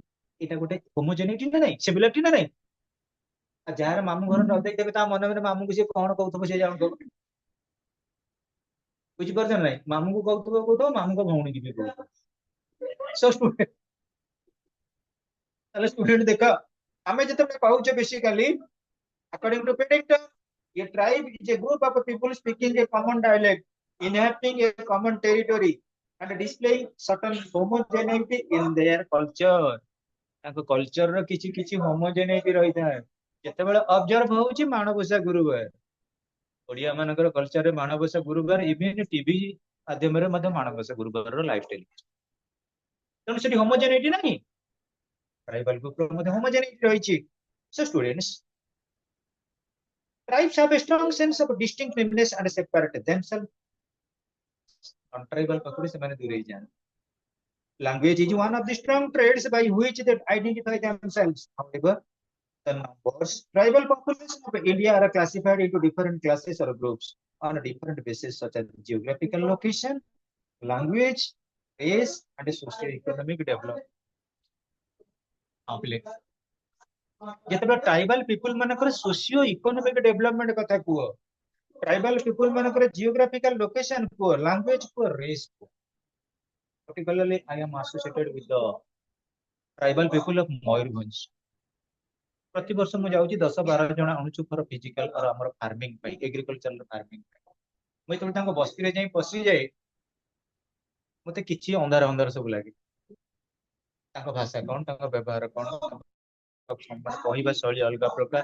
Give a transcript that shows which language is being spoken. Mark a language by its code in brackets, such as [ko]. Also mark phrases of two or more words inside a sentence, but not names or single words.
[or] ଏଇଟା ଗୋଟେ ହୋମୋଜେନିଟି ନା ନାଇଁ, ସିମିଲାରିଟି ନା ନାଇଁ? ଆଉ ଯାହାର ମାମୁଁ ଘର ନ ଦେଇଥିବେ ତା ମନେ ମନେ ମାମୁଁକୁ ସିଏ କଣ କହୁଥିବ ସିଏ ଜାଣୁଥିବ। ବୁଝିପାରୁଛ ନା ନାଇଁ? ମାମୁଁକୁ କହୁଥିବ କହୁଥିବ, ମାମୁଁଙ୍କ ଭଉଣୀ କି ବି କହୁଥିବ। [en] So, [or] ତାହେଲେ ଷ୍ଟୁଡେଣ୍ଟ ଦେଖ, ଆମେ ଯେତେବେଳେ କହୁଛେ [en] ବେସିକାଲି according to predictor, a tribe is a group of people speaking a common dialect, inhabiting a common territory, and displaying certain homogeneity in their culture. [or] ତାଙ୍କ କଲଚର ର କିଛି କିଛି ହୋମୋଜେନିଟି ରହିଥାଏ। ଯେତେବେଳେ ଅବଜର୍ଭ ହଉଛି ମାଣବସା ଗୁରୁବାର, ଓଡିଆ ମାନଙ୍କର କଲଚରରେ ମାଣବସା ଗୁରୁବାର, [en] even TV [or] ମାଧ୍ୟମରେ ମଧ୍ୟ ମାଣବସା ଗୁରୁବାରର [en] live telecast. [or] ତେଣୁ ସେଠି ହୋମୋଜେନିଟି ନାହିଁ, [en] tribal groupର [or] ମଧ୍ୟ ହୋମୋଜେନିଟି ରହିଛି। [en] So students, tribes have a strong sense of distinctiveness and separate themselves. [or] Non-tribal ପାଖରୁ ସେମାନେ ଦୂରେଇ ଯାଆନ୍ତି। [en] Language is one of the strong traits by which they identify themselves. However, the numbers tribal population of India are classified into different classes or groups on a different basis, such as geographical location, language, race, and socio-economic development. [or] ଯେତେବେଳେ [en] tribal people [or] ମାନଙ୍କର [en] socio economic development [or] କଥା କୁହ, [en] tribal people [or] ମାନଙ୍କର [en] geographical location [or] କୁହ, ଲାଙ୍ଗୁଏଜ କୁହ, ରେସ୍ କୁହ। [en] Particularly, I am associated with the tribal people of ମୟୂରଭଞ୍ଜ। [or] ପ୍ରତିବର୍ଷ ମୁଁ ଯାଉଛି 10-12 ଜଣ ଆଣୁଛୁ [en] for physical [or] ଆଉ ଆମର ଫାର୍ମିଂ ପାଇଁ, [en] agriculture farming [or] ପାଇଁ। ମୁଁ ଯେତେବେଳେ ତାଙ୍କ ବସ୍ତିରେ ଯାଇ ପଶିଯାଏ, ମତେ କିଛି ଅନ୍ଧାର ଅନ୍ଧାର ସବୁ ଲାଗେ। ତାଙ୍କ ଭାଷା କଣ, ତାଙ୍କ ବ୍ୟବହାର କଣ, କହିବା ଶୈଳୀ ଅଲଗା ପ୍ରକାର।